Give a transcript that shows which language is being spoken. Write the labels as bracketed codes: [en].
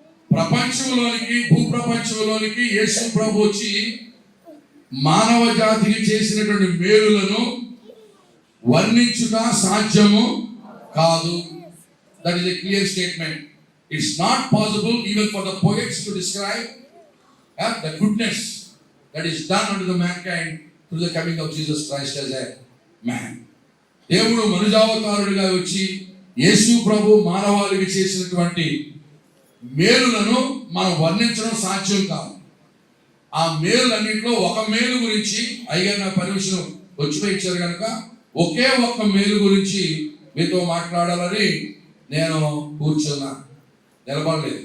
[te] ప్రపంచంలోనికి, భూప్రపంచంలోనికి యేసు ప్రభు వచ్చి మానవ జాతికి చేసినటువంటి మేలులను వర్ణించుట సాధ్యము కాదు. [en] That is a clear statement. It's not possible even for the poets to describe the goodness that is done unto the mankind through the coming of Jesus Christ as a man. [te] దేవుడు మనుజావతారుడిగా వచ్చి యేసు ప్రభు మానవాళికి చేసినటువంటి మేలులను మనం వర్ణించడం సాధ్యం కాదు. ఆ మేలులన్నింటిలో ఒక మేలు గురించి అయ్యా నా పర్మిషన్ వచ్చిపోయి ఇచ్చారు కనుక ఒకే ఒక్క మేలు గురించి మీతో మాట్లాడాలని నేను కూర్చున్నా. నిలబడలేదు.